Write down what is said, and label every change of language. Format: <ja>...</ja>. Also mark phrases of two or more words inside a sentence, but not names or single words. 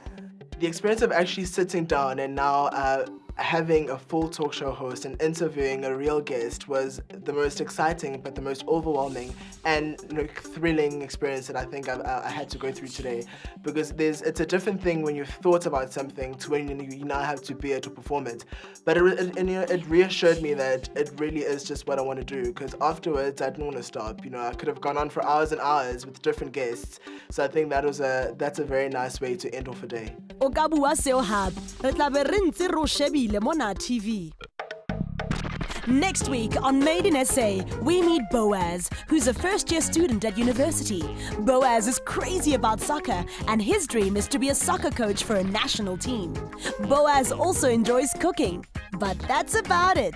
<en>The experience of actually sitting down and now having a full talk show host and interviewing a real guest was the most exciting but the most overwhelming and, you know, thrilling experience that I think I had to go through today, because it's a different thing when you've thought about something to when you now have to be able to perform it. But it reassured me that it really is just what I want to do, because afterwards I didn't want to stop. You know, I could have gone on for hours and hours with different guests. So I think that's a very nice way to end off a day.</en> <st>O ka bua seo hape, re tla be re ntse re o shebile mona TV.</st> <en>Next week on Made in SA, we meet Boaz, who's a first-year student at university. Boaz is crazy about soccer, and his dream is to be a soccer coach for a national team. Boaz also enjoys cooking, but that's about it.</en>